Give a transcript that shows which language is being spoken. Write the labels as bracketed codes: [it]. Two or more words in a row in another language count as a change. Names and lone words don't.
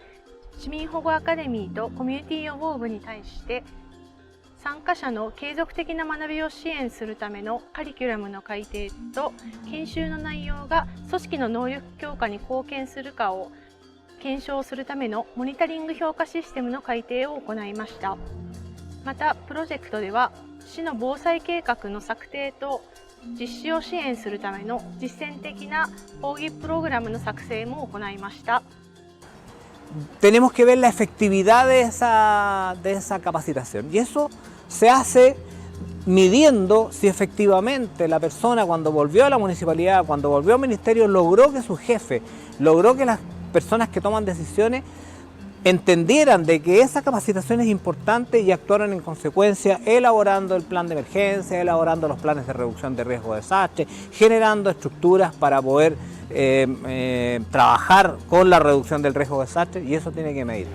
[ja] 市民保護アカデミーとコミュニティ予防部に対して参加者の継続的な学びを支援するためのカリキュラムの改定と研修の内容が組織の能力強化に貢献するかを検証するためのモニタリング評価システムの改定を行いました。またプロジェクトでは市の防災計画の策定と実施を支援するための実践的な講義プログラムの作成も行いました。 [es] Tenemos que ver la efectividad de esa capacitación y eso se hace midiendo si efectivamente la persona cuando volvió a la municipalidad, cuando volvió al ministerio, logró que su jefe, logró que las personas que toman decisiones entendieran de que esa capacitación es importante y actuaran en consecuencia, elaborando el plan de emergencia, elaborando los planes de reducción de riesgo de desastre, generando estructuras para poder trabajar con la reducción del riesgo de desastre, y eso tiene que medir.